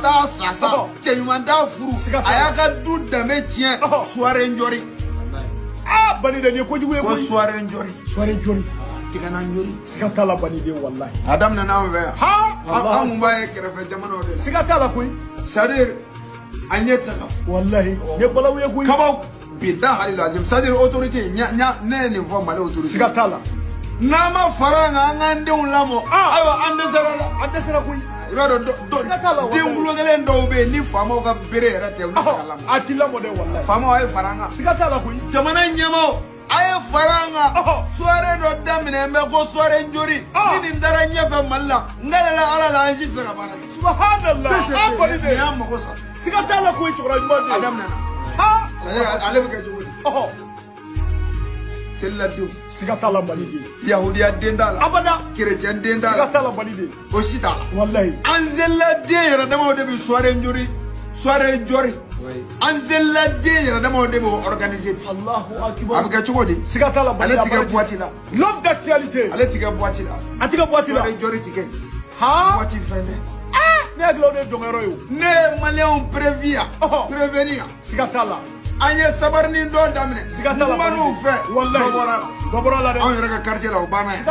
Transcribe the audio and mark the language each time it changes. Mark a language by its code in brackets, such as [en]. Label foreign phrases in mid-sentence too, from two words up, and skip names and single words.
[bm] ka taa sasa cɛ ɲuman t'a furu a y'a ka du danbe tiɲɛ soirée jori. Banide ni kojugu ye ko koyi. soirée jori. Soirée jori. Tigana jori. Siga t'a la Banide wallahi. A daminɛ n'anw fɛ yan. Ha. An mun b'a ye kɛrɛfɛ jamanaw de la. Siga t'a la koyi. C'est-à-dire a ɲɛ tɛ se ka fɔ. Wallahi. Ye balawu ye koyi. Kabaw [ar] billahi lazim [bm] c'est-à-dire autorité ne ye nin fɔ Mali autorité. Siga t'a la. N'an ma fara an kan an k'an denw lamɔ ayiwa an dɛsɛra la. An dɛsɛra koyi. I b'a dɔn den kulo kelen dɔw bɛ yen ni faamaw ka bere yɛrɛ tɛ olu tɛ se ka lamɔ. A ti lamɔ dɛ wallahi. Faamaw a ye fara an kan. Siga t'a la koyi. Jamana ɲɛmaaw a ye fara an kan. Soirée dɔ daminɛ mɛ ko soirée jori. Ni nin taara ɲɛfɛ Mali la n kɛlɛla Ala la an si tɛ se ka baara kɛ. Subhanallah. An kɔni de y'an mago sa. Siga t'a la koyi cɛkɔrɔba ɲuman de. A daminɛna. C'est-à-dire ale bɛ kɛ cogo di. Selila denw. Siga t'a la Banide. Yahudiya den t'a la. Abada. Chrétien den t'a Siga la. t'a la Banide. O si t'a la. Wallahi. An selila den yɛrɛ damaw de bɛ soirée jori. Soirée jori. An selila den yɛrɛ damaw de bɛ organiser bi. Allahu A akbar. bɛ kɛ cogo di. Siga t'a la Ale Banide. ti kɛ boîte la. [fr] L'homme d'actualité. [bm] Ale ti kɛ boîte la. A ti kɛ boîte la. Soirée jori ti kɛ. Ha. Boîte fɛn tɛ. Ne hakili la o de ye dɔnkɛyɔrɔ ye o. Ne ye maliyɛnw prévenir. Siga t'a la. An ye sabarinin dɔ daminɛ. Siga t'a la Kumaniw fɛ. Wallahi. Dɔ bɔra la. Dɔ bɔra la dɛ. Anw yɛrɛ ka quartier la o banna ye.